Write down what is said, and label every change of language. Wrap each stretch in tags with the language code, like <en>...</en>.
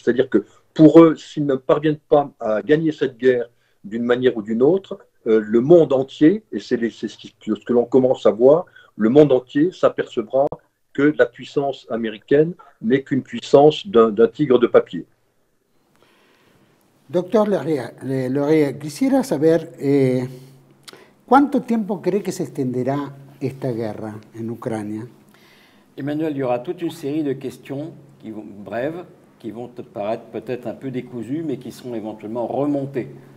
<fr>C'est-à-dire que pour eux, s'ils ne parviennent pas à gagner cette guerre d'une manière ou d'une autre, le monde entier, et c'est ce que l'on commence à voir, le monde entier s'apercebra que la puissance américaine n'est qu'une puissance d'un tigre de papier.</fr> <es>Doctor Lorea, quisiera saber ¿cuánto tiempo cree que se extenderá esta guerra en Ucrania?</es> <fr>Emmanuel, il y aura toute une série de questions brèves, qui vont te paraître peut-être un peu décousues, mais qui seront éventuellement remontées.</fr>